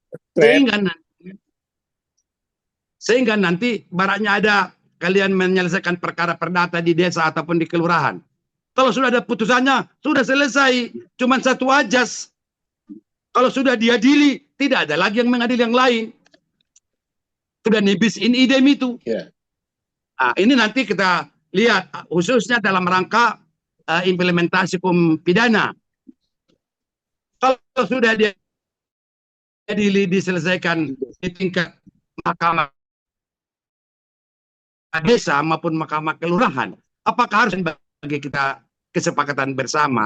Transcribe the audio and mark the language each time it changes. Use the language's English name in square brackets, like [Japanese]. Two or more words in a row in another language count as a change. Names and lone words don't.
[Indonesian] Sehingga nanti baraknya ada kalian menyelesaikan perkara perdata di desa ataupun di kelurahan. Kalau sudah ada putusannya, sudah selesai. Cuma satu ajas. Kalau sudah diadili, tidak ada lagi yang mengadili yang lain. Sudah [Latin] nibis in idem [Indonesian] itu. Yeah. Nah, ini nanti kita lihat khususnya dalam rangka implementasi hukum pidana. Kalau sudah diadili, diselesaikan di tingkat mahkamah desa maupun mahkamah kelurahan, apakah harus bagi kita kesepakatan bersama?